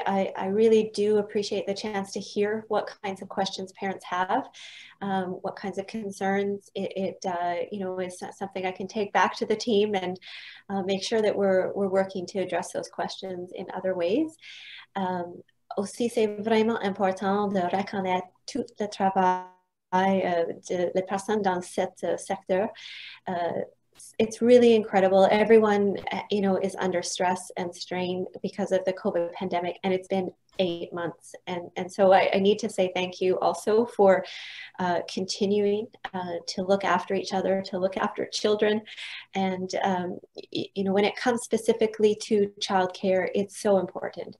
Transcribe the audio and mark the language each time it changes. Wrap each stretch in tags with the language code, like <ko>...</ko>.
<en>I really do appreciate the chance to hear what kinds of questions parents have, what kinds of concerns. It is something I can take back to the team and make sure that we're working to address those questions in other ways.</en> <fr>Aussi, c'est vraiment important de reconnaître tout le travail des personnes dans cet secteur.</fr> <en>It's really incredible. Everyone, is under stress and strain because of the COVID pandemic, and it's been 8 months. And so I need to say thank you also for continuing to look after each other, to look after children. And, when it comes specifically to childcare, it's so important.</en>